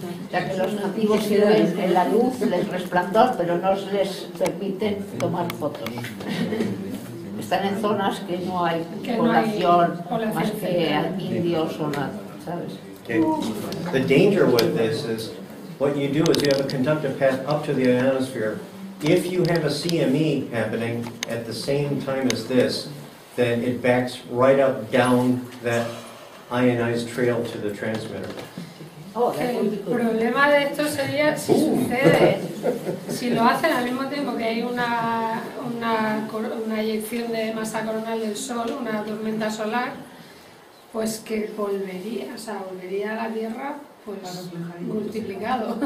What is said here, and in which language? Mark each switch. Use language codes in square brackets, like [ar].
[es] Ya que los nativos ven en la luz, el resplandor, pero no les permiten tomar fotos. Están en zonas que no hay población, más que indios o nada, ¿sabes? [en] Okay. The danger with this is what you do is you have a conductive path up to the ionosphere. If you have a CME happening at the same time as this, then it backs right up down that ionized trail to the transmitter. [es] El problema de esto sería si sucede, si lo hacen al mismo tiempo que hay una eyección de masa coronal del Sol, una tormenta solar, pues que volvería a la Tierra pues multiplicado.